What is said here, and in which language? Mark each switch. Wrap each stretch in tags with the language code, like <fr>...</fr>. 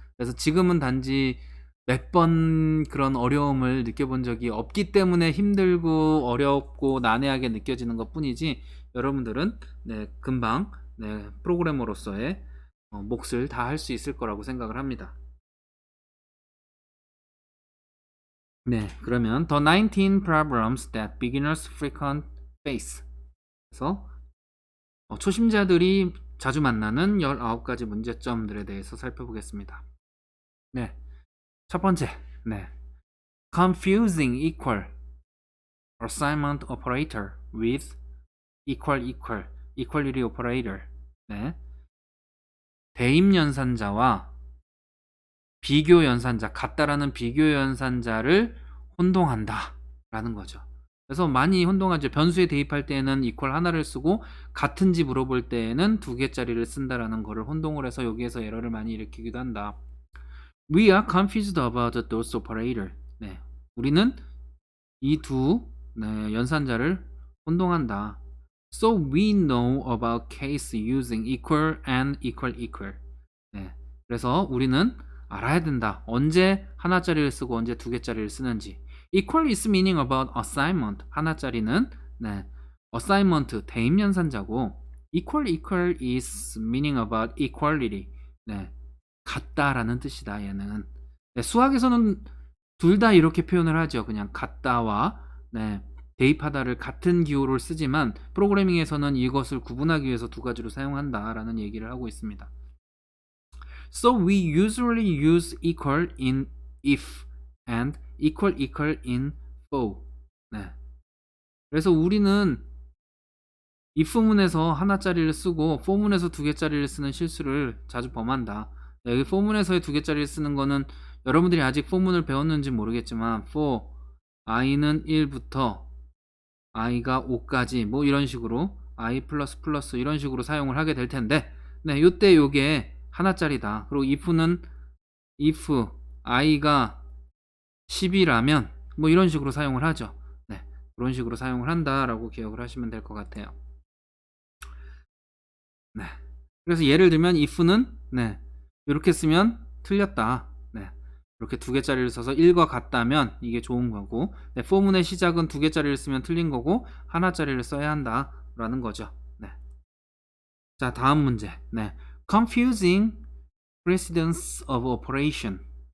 <ko>그래서 지금은 단지 몇 번 그런 어려움을 느껴본 적이 없기 때문에 힘들고 어렵고 난해하게 느껴지는 것뿐이지, 여러분들은 금방 프로그래머로서의 몫을 다 할 수 있을 거라고 생각을 합니다. 네, 그러면</ko> <en>the 19 problems that beginners frequent face.</en> <ko>그래서 초심자들이 자주 만나는 19가지 문제점들에 대해서 살펴보겠습니다. 네, 첫 번째,</ko> <en>confusing equal assignment operator with equality operator.</en> <ko>네, 대입 연산자와 비교 연산자, 같다라는 비교 연산자를 혼동한다 라는 거죠. 그래서 많이 혼동하죠. 변수에 대입할 때에는 equal 하나를 쓰고 같은지 물어볼 때에는 2개짜리를 쓴다라는 거를 혼동을 해서 여기에서 에러를 많이 일으키기도 한다.</ko> <en>We are confused about those operator.</en> <ko>네, 우리는 이 두 연산자를 혼동한다.</ko> <en>So we know about case using equal and equal.</en> <ko>네, 그래서 우리는 알아야 된다. 언제 하나짜리를 쓰고 언제 2개짜리를 쓰는지.</ko> <en>Equal is meaning about assignment.</en> <ko>하나짜리는 assignment 대입 연산자고,</ko> <en>equal is meaning about equality.</en> <ko>네, 같다라는 뜻이다. 얘는 수학에서는 둘 다 이렇게 표현을 하죠. 그냥 같다와 대입하다를 같은 기호를 쓰지만 프로그래밍에서는 이것을 구분하기 위해서 2가지로 사용한다라는 얘기를 하고 있습니다.</ko> <en>So we usually use equal in if and equal in for.</en> <ko>네. 그래서 우리는 if문에서 하나짜리를 쓰고 for문에서 2개짜리를 쓰는 실수를 자주 범한다. 여기 for문에서의 2개짜리를 쓰는 거는 여러분들이 아직 for문을 배웠는지 모르겠지만 for i는 1부터 i가 5까지 뭐 이런 식으로 i 플러스 이런 식으로 사용을 하게 될 텐데, 요때 요게 하나짜리다. 그리고 if는 if i가 10이라면 뭐 이런 식으로 사용을 하죠. 그런 식으로 사용을 한다라고 기억을 하시면 될 것 같아요. 그래서 예를 들면 if는 이렇게 쓰면 틀렸다. 이렇게 2개짜리를 써서 1과 같다면 이게 좋은 거고, for문의 시작은 2개짜리를 쓰면 틀린 거고 하나짜리를 써야 한다 라는 거죠. 자, 다음 문제.</ko> <en>confusing precedence of operation.</en>